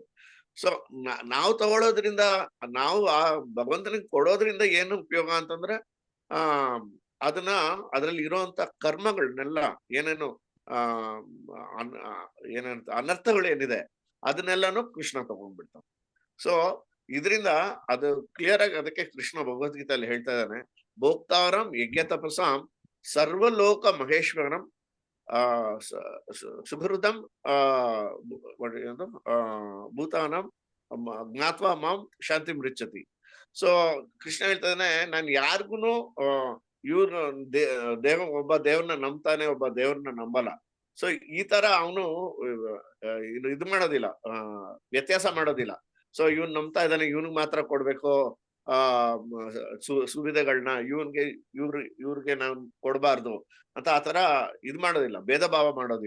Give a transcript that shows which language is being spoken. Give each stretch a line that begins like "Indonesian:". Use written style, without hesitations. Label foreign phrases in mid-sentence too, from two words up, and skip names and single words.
Kannada: ಸೊ ನಾವು ತಗೊಳ್ಳೋದ್ರಿಂದ, ನಾವು ಆ ಭಗವಂತನಿಗೆ ಕೊಡೋದ್ರಿಂದ ಏನು ಉಪಯೋಗ ಅಂತಂದ್ರೆ ಆ ಅದನ್ನ ಅದ್ರಲ್ಲಿ ಇರುವಂತ ಕರ್ಮಗಳನ್ನೆಲ್ಲ ಏನೇನು ಆ ಏನಂತ ಅನರ್ಥಗಳು ಏನಿದೆ ಅದನ್ನೆಲ್ಲಾನು ಕೃಷ್ಣ ತಗೊಂಡ್ಬಿಡ್ತಾನೆ. ಸೊ ಇದರಿಂದ ಅದು ಕ್ಲಿಯರ್ ಆಗಿ ಅದಕ್ಕೆ ಕೃಷ್ಣ ಭಗವದ್ಗೀತೆಯಲ್ಲಿ ಹೇಳ್ತಾ ಇದ್ದಾನೆ,
Sanskrit: ಭೋಕ್ತಾರಂ ಯಜ್ಞ ತಪಸಾಂ ಸರ್ವಲೋಕ ಮಹೇಶ್ವರಂ
Kannada: ಆ ಸುಹೃದಂ ಆ ಏನು
Sanskrit: ಭೂತಾನಂ ಜ್ಞಾತ್ವಾ ಮಾಂ ಶಾಂತಿ ಮೃಚ್ಛತಿ.
Kannada: ಸೊ ಕೃಷ್ಣ ಹೇಳ್ತಾ ಇದ್ದಾನೆ, ನಾನು ಯಾರಿಗೂ ಇವ್ರು ಒಬ್ಬ ದೇವ್ರನ್ನ ನಂಬ್ತಾನೆ, ಒಬ್ಬ ದೇವ್ರನ್ನ ನಂಬಲ್ಲ. ಸೊ ಈ ತರ ಅವನು ಇದು ಮಾಡೋದಿಲ್ಲ, ವ್ಯತ್ಯಾಸ ಮಾಡೋದಿಲ್ಲ. ಸೊ ಇವನ್ ನಂಬ್ತಾ ಇದ್ದಾನೆ, ಇವನ್ಗೆ ಮಾತ್ರ ಕೊಡ್ಬೇಕು ಆ ಸುವಿಧೆಗಳನ್ನ, ಇವ್ರಿಗೆ ನಾವು ಕೊಡ್ಬಾರ್ದು ಅಂತ ಆತರ ಇದ್ ಮಾಡೋದಿಲ್ಲ, ಭೇದ ಭಾವ ಮಾಡೋದಿಲ್ಲ.